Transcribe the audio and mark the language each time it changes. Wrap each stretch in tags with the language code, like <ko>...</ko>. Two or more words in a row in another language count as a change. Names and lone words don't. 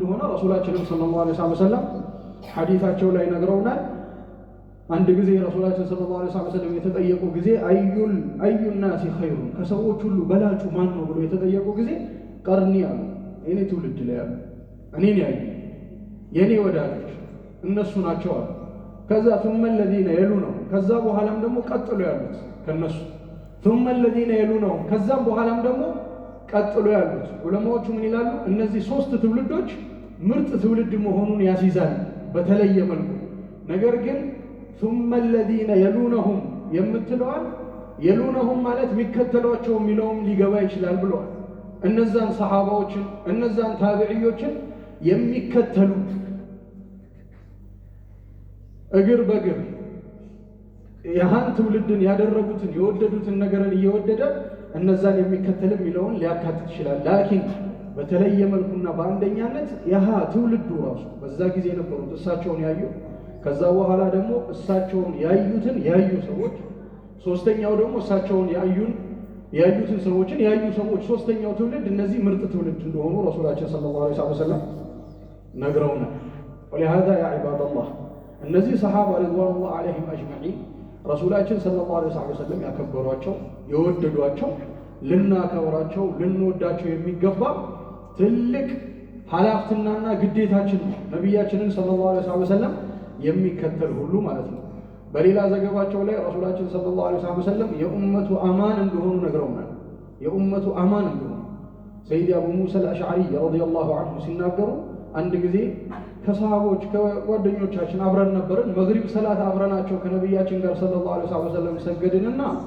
<am>እንደሆነ ረሱላችንም</am> <ar>صلى الله عليه وسلم</ar> <am>ሐዲታቸው ላይ ነግረውናል። አንድ ጊዜ ረሱላችን</am> <ar>صلى الله عليه وسلم</ar> <am>የተጠየቁ ጊዜ</am> <ar>أي الناس خير</ar> <am>ከሰዎች ሁሉ በላጩ ማን ነው ብሎ የተጠየቁ ጊዜ ቀርኒ አሉ። እኔ ትውልድ ላይ ያሉ እኔን ያዩ የኔ ወዳጆች እነሱ ናቸው አሉ። ከዛ</am> <ar>ثم الذين يلونهم</ar> <am>ከዛ በኋላም ደግሞ ቀጥሎ ያሉት ከነሱ</am> <ar>ثم الذين يلونهم</ar> <am>ከዛም በኋላም ደግሞ ቀጥሎ ያሉት ዑለማዎቹ ምን ይላሉ? እነዚህ ሶስት ትውልዶች ምርጥ ትውልድ መሆኑን ያስይዛል በተለየ መልኩ። ነገር ግን</am> <ar>ثم الذين يلونهم</ar> <am>የምትለዋል የሉነሁም ማለት የሚከተሏቸው የሚለውም ሊገባ ይችላል ብለዋል። እነዛን ሰሃባዎችን እነዛን ታቢዒዮችን የሚከተሉ እግር በእግር ያሃን ትውልድን ያደረጉትን የወደዱትን ነገርን እየወደደ እነዛን የሚከተል የሚለውን ሊያካትት ይችላል። ላኪን በተለየ መልኩና በአንደኛነት ያሃ ትውልዱ ራሱ በዛ ጊዜ የነበሩት እሳቸውን ያዩ ከዛ በኋላ ደግሞ እሳቸውን ያዩትን ያዩ ሰዎች ሶስተኛው ደግሞ እሳቸውን ያዩትን ሰዎችን ያዩ ሰዎች ሶስተኛው ትውልድ እነዚህ ምርጥ ትውልድ እንደሆኑ ረሱላችን ሰለላሁ</am> <ar>عليه وسلم</ar> <am>ነግረውናል።</am> <ar>ولهذا يا عباد الله</ar> <am>እነዚህ ሰሃባ</am> <ar>رضوان الله عليهم أجمعين</ar> <am>ረሱላችን</am> <ar>صلى الله عليه وسلم</ar> <am>ያከበሯቸው የወደዷቸው ልናከብራቸው ልንወዳቸው የሚገባ ትልቅ ኃላፊነትና ግዴታችን ነው። ነብያችንን</am> <ar>صلى الله عليه وسلم</ar> <am>የሚከተል ሁሉ ማለት ነው። በሌላ ዘገባቸው ላይ ረሱላችን</am> <ar>صلى الله عليه وسلم</ar> <am>የኡመቱ አማን እንደሆኑ ነግረውናል። የኡመቱ አማን እንደሆኑ ሰይድ አቡ ሙሳ አልአሽዓሪ</am> <ar>رضي الله عنه</ar> <am>ሲናገሩ አንድ ጊዜ ከሰሃቦች ከጓደኞቻችን አብረን ነበርን። መግሪብ ሰላት አብረናቸው ከነብያችን ጋር</am> <ar>صلى الله عليه وسلم</ar> <am>ሰገድንና</am>